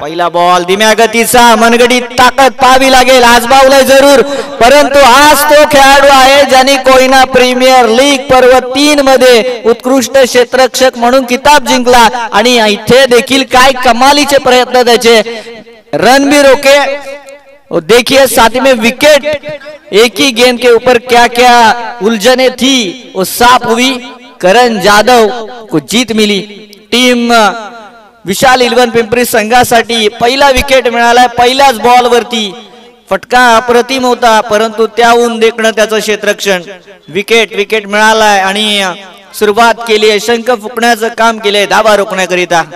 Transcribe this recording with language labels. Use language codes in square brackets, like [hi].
[mr] पहिला बॉल धीम्या गतीचा, मनगडीत ताकद पाहावी लागेल. आजमावलंय जरूर, परंतु आज तो खेळाडू आहे ज्याने कोयना प्रीमियर लीग पर्व 3 मध्ये उत्कृष्ट क्षेत्ररक्षक म्हणून किताब जिंकला आणि इथे देखील काय कमालीचे प्रयत्न त्याचे. [hi] रन भी रोके, देखिए साथ में विकेट. एक ही गेंद के ऊपर क्या क्या उलझने थी वो साफ हुई. करण जाधव को जीत मिली. [mr] टीम विशाल इलेवन पिंपरी संघासाठी पहिला विकेट मिळालाय पहिल्याच बॉल वरती. फटका अप्रतिम होता, परंतु त्याहून देखणं त्याचं क्षेत्ररक्षण. विकेट मिळालाय आणि सुरुवात केली आहे, शंख फुकण्याचं काम केलंय धावा रोखण्याकरिता.